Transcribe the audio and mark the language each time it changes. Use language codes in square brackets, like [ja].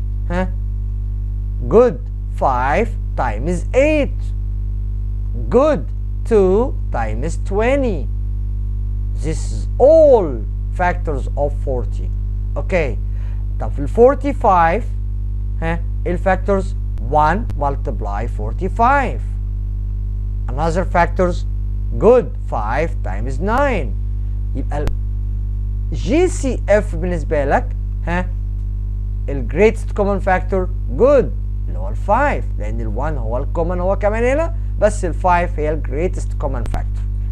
[en] ها؟ Good. 5 times 8. Good. 2 times 20. This is all factors of 40. Okay. [ar] طب في ال 45 ها الفاكتورز 1 multiply 45. [en] Another factors good 5 times 9 يبقى [ar] GCF بالنسبة لك ال greatest common factor good اللي هو ال 5 لأن ال 1 هو ال common هو كمان هنا بس ال 5 هي ال greatest common factor.